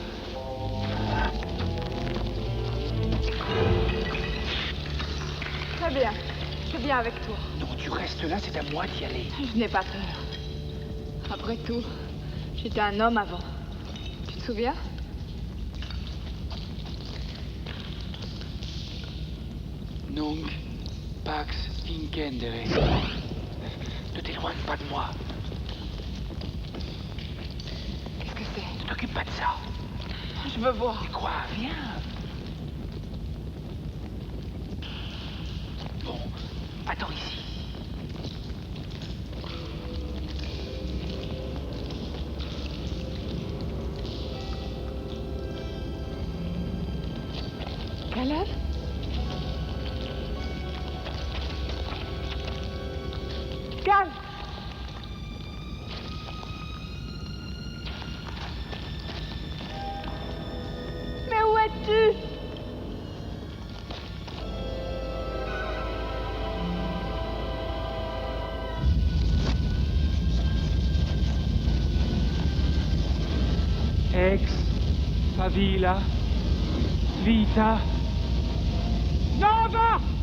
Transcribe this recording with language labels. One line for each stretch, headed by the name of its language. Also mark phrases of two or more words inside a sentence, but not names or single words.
French: Très bien. Je viens avec toi. Non, tu restes là, c'est à moi d'y aller. Je n'ai pas peur. Après tout, j'étais un homme avant. Tu te souviens?
Latin: Nunc pax incendere.
French: Ne t'éloigne pas de moi. Qu'est-ce que c'est? Ne t'occupe pas de ça. Je veux voir. Quoi? Viens. Bon, attends ici. Caleb? Calme! Mais où es-tu?
Latin: Ex favilla vita nova!